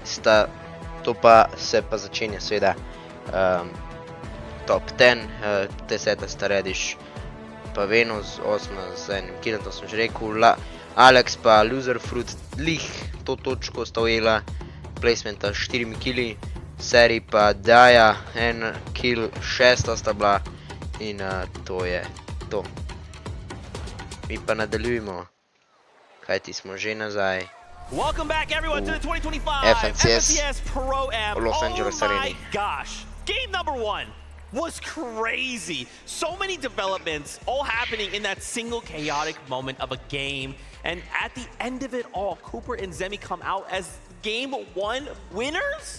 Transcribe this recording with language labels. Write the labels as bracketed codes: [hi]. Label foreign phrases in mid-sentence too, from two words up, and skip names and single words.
[sl] To pa se pa začenja seveda top 10, 10 sta Rediš pa Venus, 8 z enim killom, to sem že rekel, Alex pa Loserfruit, lih to točko sta ujela, placementa 4 killi, Seri pa Daja, 1 kill, 6 sta bila in to je to. Mi pa nadaljujemo, kajti smo že nazaj. [en] Welcome back everyone to the 2025 FNCS Pro-Am. Los Angeles Arena. Oh my gosh, game number 1 was crazy. So many developments all happening in that single chaotic moment of a game. And at the end of it all, Cooper and Zemi come out as game 1 winners?